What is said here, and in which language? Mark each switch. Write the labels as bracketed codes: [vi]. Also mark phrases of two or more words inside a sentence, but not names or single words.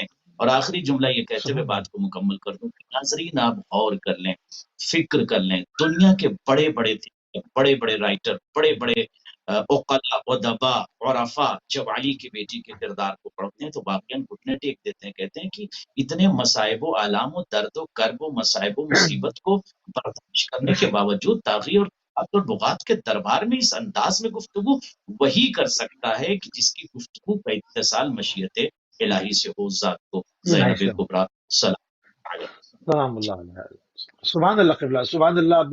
[ur] اور آخری جملہ یہ کہتے ہوئے بات کو مکمل کر دوں کہ ناظرین آپ غور کر لیں، فکر کر لیں، دنیا کے بڑے بڑے بڑے بڑے رائٹر، بڑے بڑے عقلاء ادبا عرفاء جب علی کی بیٹی کے کردار کو پڑھتے ہیں تو واقعاً گھٹنے ٹیک دیتے ہیں، کہتے ہیں کہ اتنے مصائب و آلام و درد و کرب و مصائب و مصیبت کو برداشت کرنے کے باوجود طاغی اور بغات کے دربار میں اس انداز میں گفتگو وہی کر سکتا ہے کہ جس کی گفتگو کا اتصال مشیت الہی سے ہو. ذات کو زینب کبریٰ [ar] سلام اللہ علیہ. سبحان اللہ [ur] قبلہ، [ar] سبحان اللہ.